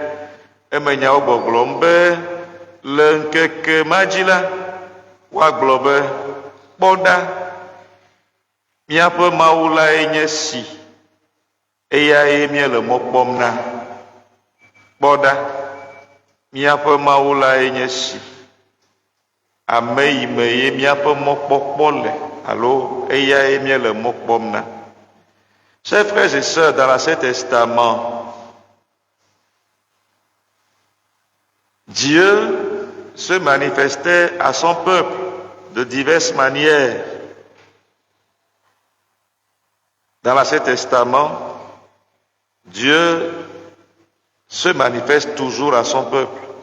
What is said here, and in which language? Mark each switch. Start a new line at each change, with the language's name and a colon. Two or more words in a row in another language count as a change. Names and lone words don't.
Ewe: Eme nyawo gbɔgblɔm be le ŋkeke ma dzi la, woagblɔ be kpɔ ɖa, míaƒe Mawu lae nye si, eyae míele mɔ kpɔm na. Kpɔ ɖa, míaƒe Mawu lae nye si, ame yi me ye míaƒe mɔkpɔkpɔ le alo eyae míele mɔ kpɔm na.
French: Chers frères et sœurs, dans l'Ancien Testament, Dieu se manifestait à son peuple de diverses manières. Dans l'Ancien Testament, Dieu se manifeste toujours à son peuple.